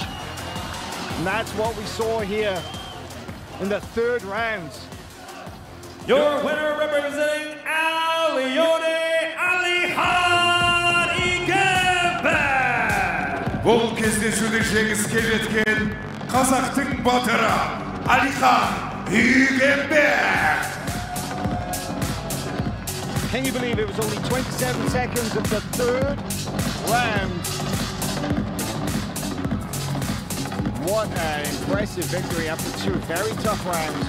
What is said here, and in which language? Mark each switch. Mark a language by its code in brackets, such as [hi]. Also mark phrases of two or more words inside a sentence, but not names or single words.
[en] And that's what we saw here in the 3rd round. Your winner representing Leone, Ali Khan Igebek. [kk] Бұл кездесуді жеңіске жеткен қазақтың батыры Ali Khan Igebek. [en] Can you believe it was only 27 seconds of the 3rd round? What an impressive victory after 2 very tough rounds.